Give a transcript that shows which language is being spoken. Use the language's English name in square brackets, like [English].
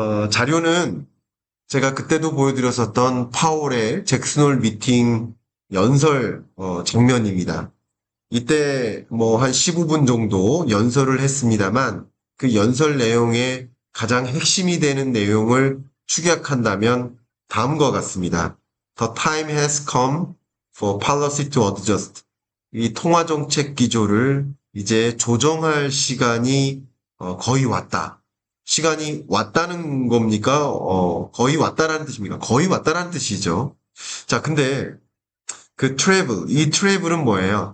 [Korean] 자료는 제가 그때도 보여드렸었던 파월의 잭슨홀 미팅 연설 장면입니다. 이때 뭐 한 15분 정도 연설을 했습니다만 그 연설 내용의 가장 핵심이 되는 내용을 축약한다면 다음과 같습니다. [English] The time has come for policy to adjust. [Korean] 이 통화정책 기조를 이제 조정할 시간이 거의 왔다. 시간이 왔다는 겁니까? 거의 왔다라는 뜻입니까? 거의 왔다라는 뜻이죠. 자, 근데 그 이 트래블은 뭐예요?